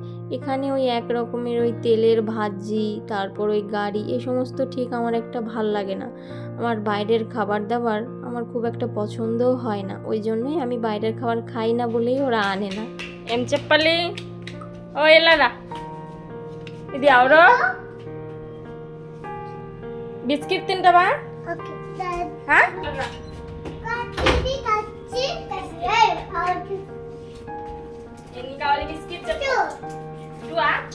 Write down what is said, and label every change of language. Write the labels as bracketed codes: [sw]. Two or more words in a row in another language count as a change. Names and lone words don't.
[bn] এখানে ওই এক রকমের ওই তেলের ভাজি, তারপর ওই গাড়ি, এই সমস্ত ঠিক আমার একটা ভাল লাগে না। আমার বাইরের খাবার দাবার আমার খুব একটা পছন্দও হয় না, ওই জন্যই আমি বাইরের খাবার খাই না বলেই ওরা আনে না। [te] ఏం చెప్పాలి ఓ ఎలారా ఇది ఎవరు బిస్కెట్ తింటావా? ఎన్ని కావాలి బిస్కెట్ చెప్పు. టూవా?